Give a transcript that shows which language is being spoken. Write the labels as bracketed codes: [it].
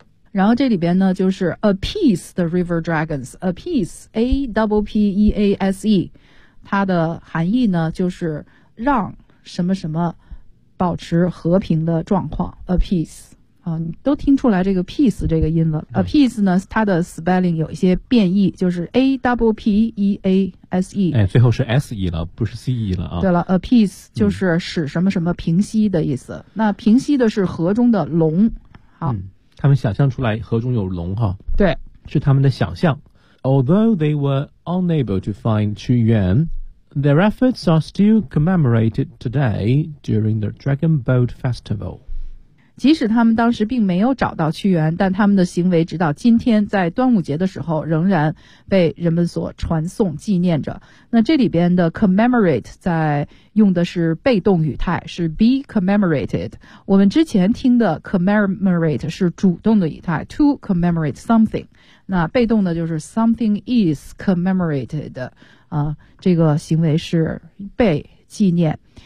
[zh] 然后这里边呢就是 appease the river dragons， appease APPEASE， 它的含义呢就是让什么什么保持和平的状况， appease、都听出来这个 peace 这个音了、appease 呢它的 spelling 有一些变异，就是 APPEASE、最后是 SE 了不是 CE 了、对了， appease 就是使什么什么平息的意思、那平息的是河中的龙。好，他们想象出来河中有龙哈，对，是他们的想象。 [en] Although they were unable to find Qu Yuan, their efforts are still commemorated today during the Dragon Boat Festival. [zh] 即使他们当时并没有找到屈原，但他们的行为直到今天在端午节的时候仍然被人们所传颂纪念着。那这里边的 commemorate 在用的是被动语态，是 be commemorated。我们之前听的 commemorate 是主动的语态， [en] to commemorate something， [zh] 那被动的就是 [en] something is commemorated、 [zh] 这个行为是被纪念。